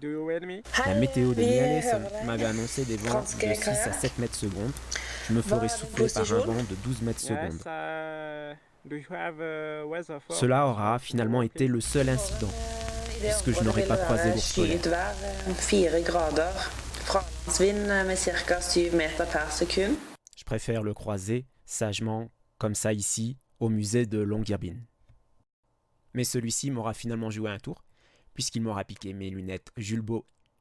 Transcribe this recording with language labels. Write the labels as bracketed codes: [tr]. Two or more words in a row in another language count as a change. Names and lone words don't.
[fr] La météo de Ny-Ålesund m'avait annoncé des vents de 6 à 7 mètres secondes. Je me ferai souffler par un vent de 12 mètres secondes. Cela aura finalement été le seul incident, puisque je n'aurais pas croisé l'ours polaire. [no] 4 grader, fralandsvind med ca. 7 meter per sekund. [fr] Je préfère le croiser sagement, comme ça ici, au musée de Longyearbyen. Mais celui-ci m'aura finalement joué un tour, puisqu'il m'aura piqué mes lunettes Julbo